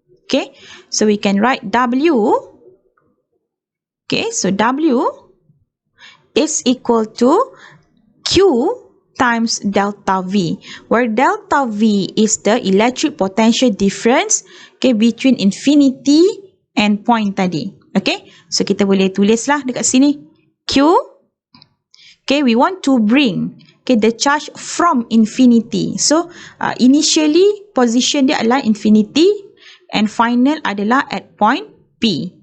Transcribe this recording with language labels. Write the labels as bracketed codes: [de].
[en] Okay, so we can write W. Okay, so W is equal to Q times delta V, where delta V is the electric potential difference, okay, between infinity and point [ms] tadi. Okay, so kita boleh tulislah dekat sini Q. [en] Okay, we want to bring, okay, the charge from infinity. So initially position [ms] dia adalah [en] infinity and final [ms] adalah [en] at point P.